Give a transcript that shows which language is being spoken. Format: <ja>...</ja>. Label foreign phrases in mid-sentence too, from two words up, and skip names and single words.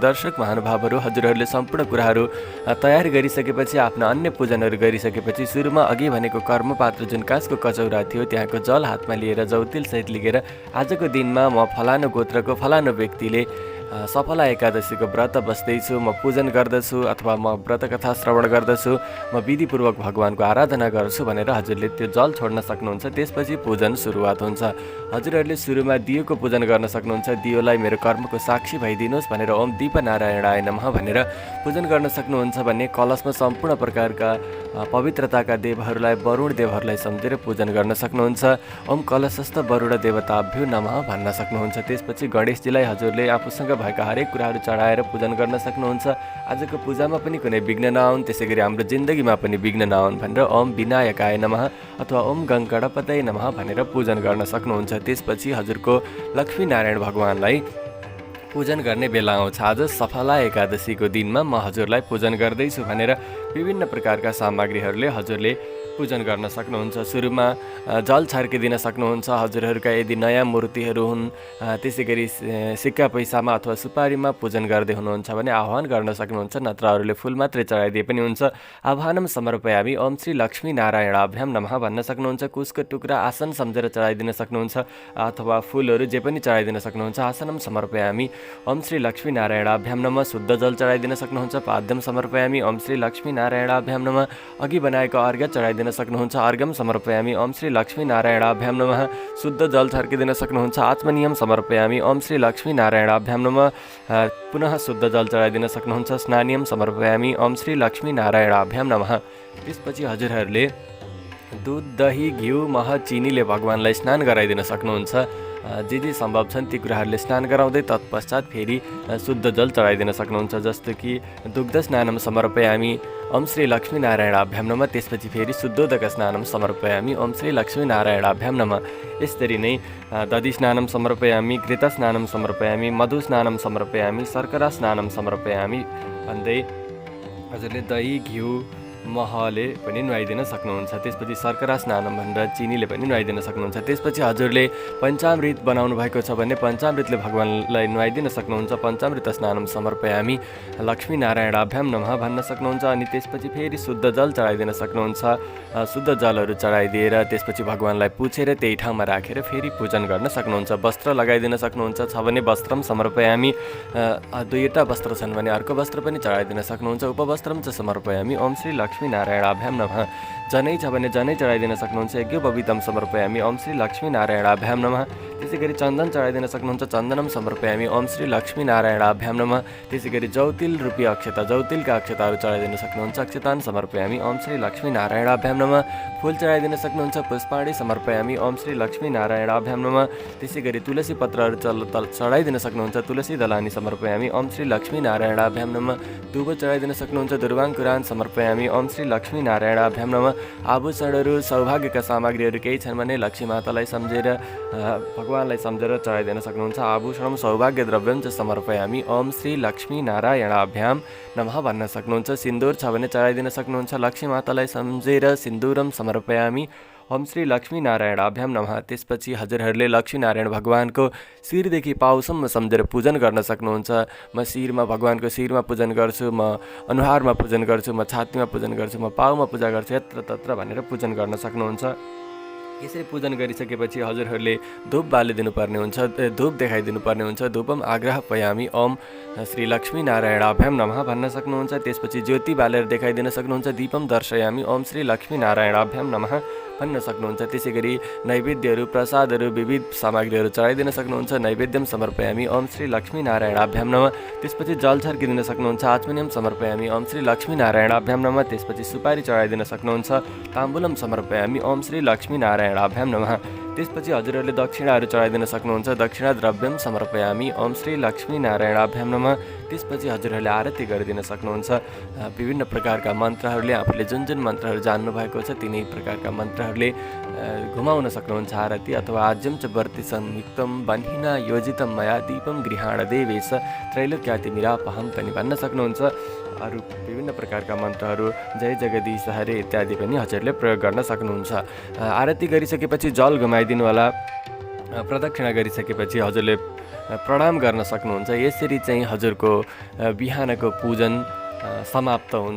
<ne>दर्शक महानुभावहरू, हजुरहरूले सम्पूर्ण कुराहरू तयार गरिसकेपछि, आफ्ना अन्य पूजनहरू गरिसकेपछि सुरुमा अघि भनेको कर्मपात्र जुन काँसको कचौरा थियो त्यहाँको जल हातमा लिएर जौतिलसहित लिएर आजको दिनमा म फलानु गोत्रको फलानु व्यक्तिले सफला एकादशीको व्रत बस्दैछु, म पूजन गर्दछु अथवा म व्रत कथा श्रवण गर्दछु, म विधिपूर्वक भगवानको आराधना गर्छु भनेर हजुरले त्यो जल छोड्न सक्नुहुन्छ। त्यसपछि पूजन सुरुवात हुन्छ। हजुरहरूले सुरुमा दियोको पूजन गर्न सक्नुहुन्छ। दियोलाई मेरो कर्मको साक्षी भइदिनुहोस् भनेर</ne> <sa>ओम दीपनारायणाय नमः</sa> <ne>भनेर पूजन गर्न सक्नुहुन्छ भने कलशमा सम्पूर्ण प्रकारका पवित्रताका देवहरूलाई, वरुण देवहरूलाई सम्झेर पूजन गर्न सक्नुहुन्छ।</ne> <sa>ओम कलशस्थ वरुण देवताभ्यो नमः</sa> <ne>भन्न सक्नुहुन्छ। त्यसपछि गणेशजीलाई हजुरले आफूसँग भएका हरेक कुराहरू चढाएर पूजन गर्न सक्नुहुन्छ। आजको पूजामा पनि कुनै विघ्न नआउन्, त्यसै गरी हाम्रो जिन्दगीमा पनि विघ्न नआउन् भनेर</ne> <sa>ओम विनायकाय नमः</sa> <ne>अथवा</ne> <sa>ओम गङ्गणपतये नमः</sa> <ne>भनेर पूजन गर्न सक्नुहुन्छ। त्यसपछि हजुरको लक्ष्मीनारायण भगवानलाई पूजन गर्ने बेला आउँछ। आज सफला एकादशीको दिनमा म हजुरलाई पूजन गर्दैछु भनेर विभिन्न प्रकारका सामग्रीहरूले हजुरले पूजन गर्न सक्नुहुन्छ। सुरुमा जल छर्किदिन सक्नुहुन्छ। हजुरहरूका यदि नयाँ मूर्तिहरू हुन्, त्यसै गरी सिक्का पैसामा अथवा सुपारीमा पूजन गर्दै हुनुहुन्छ भने आह्वान गर्न सक्नुहुन्छ, नत्र अरूले फुल मात्रै चढाइदिए पनि हुन्छ।</ne> <sa>आह्वानम समर्पयामि ओम श्री लक्ष्मी नारायणाभ्याम नमः भन्न सक्नुहुन्छ।</sa> <ne>कुसको टुक्रा आसन सम्झेर चढाइदिन सक्नुहुन्छ अथवा फुलहरू जे पनि चढाइदिन सक्नुहुन्छ।</ne> <sa>आसनम समर्पयामि ओम श्री लक्ष्मी नारायणाभ्याम नमः</sa> <ne>शुद्ध जल चढाइदिन सक्नुहुन्छ।</ne> <sa>पाद्यम समर्पयामि ओम श्री लक्ष्मी लक्ष्मीनारायणाभ्यां नमः।</sa> <ne>अघि बनाएको अर्घ्य चढाइदिन सक्नुहुन्छ,</ne> <sa>अर्घ्यम समर्पयामि ओम श्री लक्ष्मीनारायणाभ्यां नमः।</sa> <ne>शुद्ध जल छर्किदिन सक्नुहुन्छ,</ne> <sa>आचमनीयम समर्पयामि ओम श्री लक्ष्मीनारायणाभ्यां नमः।</sa> <ne>पुनः शुद्ध जल चढाइदिन सक्नुहुन्छ,</ne> <sa>स्नानियम समर्पयामि ओम श्री लक्ष्मीनारायणाभ्यां नमः।</sa> <ne>त्यसपछि हजुरहरूले दुध, दही, घिउ, मह, चिनीले भगवानलाई स्नान गराइदिन सक्नुहुन्छ। जे सम्भव छन् ती कुराहरूले स्नान गराउँदै तत्पश्चात फेरि शुद्ध जल चढाइदिन सक्नुहुन्छ, जस्तो कि</ne> <sa>दुग्ध स्नानम समर्पयामि ओम श्री लक्ष्मीनारायणाभ्यां नमः।</sa> <ne>त्यसपछि फेरि</ne> <sa>शुद्धोदक स्नानम समर्पयामि ओम श्री लक्ष्मीनारायणाभ्यां नमः। यसरी नै दधि स्नानम समर्पयामि, घृत स्नानम समर्पयामि, मधु स्नानम समर्पयामि, शर्करा स्नानम समर्पयामि</sa> <ne>भन्दै हजुरले दही, घिउ, महले पनि नुहाइदिन सक्नुहुन्छ। त्यसपछि</ne> <sa>शर्करा स्नानम</sa> <ne>भनेर चिनीले पनि नुहाइदिन सक्नुहुन्छ। त्यसपछि हजुरले पञ्चामृत बनाउनु भएको छ भने पञ्चामृतले भगवानलाई नुहाइदिन सक्नुहुन्छ।</ne> <sa>पञ्चामृत स्नानम समर्पयामि लक्ष्मीनारायणाभ्यां नमः</sa> <ne>भन्न सक्नुहुन्छ। अनि त्यसपछि फेरि शुद्ध जल चढाइदिन सक्नुहुन्छ। शुद्ध जलहरू चढाइदिएर त्यसपछि भगवानलाई पुछेर त्यही ठाउँमा राखेर फेरि पूजन गर्न सक्नुहुन्छ। वस्त्र लगाइदिन सक्नुहुन्छ, छ भने</ne> <sa>वस्त्रम समर्पयामि,</sa> <ne>दुईवटा वस्त्र छन् भने अर्को वस्त्र पनि चढाइदिन सक्नुहुन्छ।</ne> <sa>उपवस्त्रम च समर्पयामि ओम श्री लक्ष्मीनारायणाभ्यां नमः।</sa> <ne>जनै छ भने जनै चढाइदिन सक्नुहुन्छ।</ne> <sa>यज्ञोपवीतम समर्पयामि ओम श्री लक्ष्मीनारायणाभ्यां नमः।</sa> <ne>त्यसै गरी चन्दन चढाइदिन सक्नुहुन्छ,</ne> <sa>चन्दनम समर्पयामि ओम श्री लक्ष्मीनारायणाभ्यां नमः।</sa> <ne>त्यसै गरी जौतिल रूपी अक्षता, जौतिलका अक्षताहरू चढाइदिन सक्नुहुन्छ,</ne> <sa>अक्षतान समर्पयामि ओम श्री लक्ष्मीनारायणाभ्यां नमः।</sa> <ne>फुल चढाइदिन सक्नुहुन्छ,</ne> <sa>पुष्पाणि समर्पयामि ओम श्री लक्ष्मीनारायणाभ्यां नमः।</sa> <ne>त्यसै गरी तुलसी पत्रहरू चढाइदिन सक्नुहुन्छ,</ne> <sa>तुलसी दलानी समर्पयामि ओम श्री लक्ष्मीनारायणाभ्यां नमः।</sa> <ne>दुबो चढाइदिन सक्नुहुन्छ,</ne> <sa>दुर्वाङ्कुरान समर्पयामि ओम श्री लक्ष्मीनारायणाभ्यां नमः।</sa> <ne>आभूषणहरू, सौभाग्यका सामग्रीहरू केही छन् भने लक्ष्मी मातालाई सम्झेर भगवानलाई सम्झेर चढाइदिन सक्नुहुन्छ।</ne> <sa>आभूषणम सौभाग्य द्रव्यम च समर्पयामि ओम श्री लक्ष्मीनारायणाभ्यां नमः</sa> <ne>भन्न सक्नुहुन्छ। सिन्दुर छ भने चढाइदिन सक्नुहुन्छ, लक्ष्मी मातालाई सम्झेर</ne> <sa>सिन्दुरम समर्पयामि ओम श्री लक्ष्मीनारायणाभ्यां नमः।</sa> <ne>त्यसपछि हजुरहरूले लक्ष्मीनारायण भगवानको शिरदेखि पाउसम्म सम्झेर पूजन गर्न सक्नुहुन्छ। म शिरमा भगवानको शिरमा पूजन गर्छु, म अनुहारमा पूजन गर्छु, म छातीमा पूजन गर्छु, म पाउमा पूजा गर्छु,</ne> <sa>यत्र तत्र</sa> <ne>भनेर पूजन गर्न सक्नुहुन्छ। यसरी पूजन गरिसकेपछि हजुरहरूले धूप बालिदिनु पर्ने हुन्छ, धूप देखाइदिनु पर्ने हुन्छ।</ne> <sa>धूपम आग्रहपयामि ओम श्री लक्ष्मीनारायणाभ्यां नमः</sa> <ne>भन्न सक्नुहुन्छ। त्यसपछि ज्योति बालेर देखाइदिन सक्नुहुन्छ।</ne> <sa>दीपम दर्शयामि ओम श्री लक्ष्मीनारायणाभ्यां नमः</sa> <ne>भन्न सक्नुहुन्छ। त्यसै गरी नैवेद्यहरू, प्रसादहरू, विविध सामग्रीहरू चढाइदिन सक्नुहुन्छ।</ne> <sa>नैवेद्यम समर्पयामि ओम श्री लक्ष्मीनारायणाभ्यां नमः।</sa> <ne>त्यसपछि जल छर्किदिन सक्नुहुन्छ,</ne> <sa>आचमनीयम समर्पयामि ओम श्री लक्ष्मीनारायणाभ्यां नमः।</sa> <ne>त्यसपछि सुपारी चढाइदिन सक्नुहुन्छ,</ne> <sa>ताम्बुलम समर्पयामि ओम श्री लक्ष्मीनारायणाभ्यां नमः।</sa> <ne>त्यसपछि हजुरहरूले दक्षिणाहरू चढाइदिन सक्नुहुन्छ।</ne> <sa>दक्षिणा द्रव्यम समर्पयामि ओम श्री लक्ष्मीनारायणाभ्यां नमः।</sa> <ne>त्यसपछि हजुरहरूले आरती गरिदिन सक्नुहुन्छ। विभिन्न प्रकारका मन्त्रहरूले आफूले जुन जुन मन्त्रहरू जान्नुभएको छ तिनै प्रकारका मन्त्रहरूले घुमाउन सक्नुहुन्छ आरती।</ne> <sa>अथवा आज्यम च वर्ति संयुक्तम बन्हिना योजितम मया दीपम गृहाण देवेश त्रैलोक्यातिमिरापहम</sa> <ne>पनि भन्न सक्नुहुन्छ। अरू विभिन्न प्रकारका मन्त्रहरू</ne> <sa>जय जगदीश हरे</sa> <ne>इत्यादि पनि हजुरले प्रयोग गर्न सक्नुहुन्छ। आरती गरिसकेपछि जल घुमाइदिनु होला। प्रदक्षिणा गरिसकेपछि हजुरले प्रणाम गर्न सक्नुहुन्छ। यसरी चाहिँ हजुरको बिहानको पूजन समाप्त हुन्छ।</ne>